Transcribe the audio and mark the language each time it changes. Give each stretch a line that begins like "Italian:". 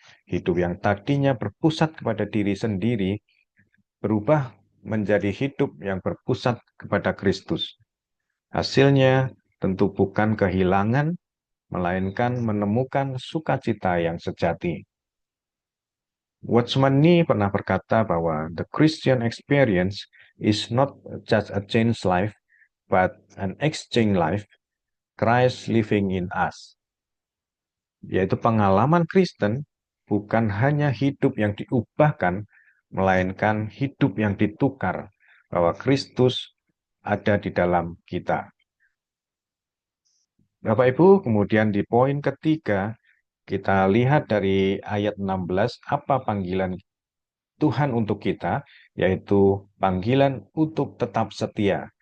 Indonesian: Hidup yang tadinya berpusat kepada diri sendiri berubah menjadi hidup yang berpusat kepada Kristus. Hasilnya tentu bukan kehilangan, melainkan menemukan sukacita yang sejati.
English: Watchman Nee
Indonesian: pernah berkata bahwa
English: the Christian experience is not just a changed life, but an exchange life, Christ living in us.
Indonesian: Yaitu pengalaman Kristen bukan hanya hidup yang diubahkan, melainkan hidup yang ditukar, bahwa Kristus ada di dalam kita. Bapak Ibu, kemudian di poin ketiga, kita lihat dari ayat 16, apa panggilan Tuhan untuk kita, yaitu panggilan untuk tetap setia.